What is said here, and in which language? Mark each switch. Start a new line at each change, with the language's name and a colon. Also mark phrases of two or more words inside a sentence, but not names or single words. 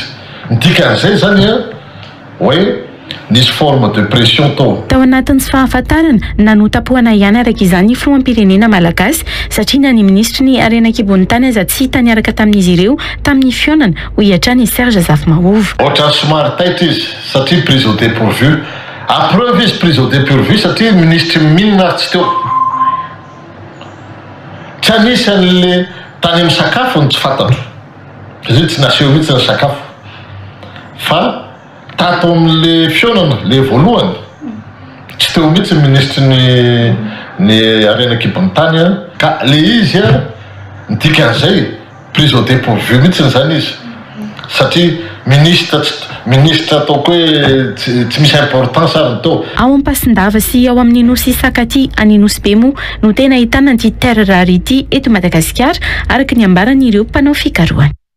Malagasy: Ny dikan'izay zany hoe nisy
French: forme de pression
Malagasy: tao. Tao anatin'ny tsy fahafantarana nanotapoana ihany araka izany filoham-pirenena malagasy satria na ny ministry ny arenan-kibon'ny tany aza tsy hita niaraka tamin'izy ireo tamin'ny fionana hoy hatrany Serge Zafimahova. Ohatra somary taitra izy satria
French: prise au dépourvu. A preuve
Malagasy: izy
French: prise au dépourvu
Malagasy: satria ministry minina tsy teo. Tsy anisan'le tany amin'ny sakafo ny tsy fantatro. Izy tsy naseho mihitsy ny sakafo. Fa tato amin'le fionana le voalohany tsy teo mihitsy ministry ny arenan-kibon'ny tany ka le izy ny dikan'izay
French: prise au dépourvu
Malagasy: mihitsy zany izy satria ministre ataoko hoe tsy misy importance ary ny tao. Ao am-Pasindava sy ao amin'ny nosy Isakaty any Nosy be moa no tena ahitana ity
French: terre rare
Malagasy: ity eto Madagasikara araka ny ambaran'ireo mpanao fikarohana.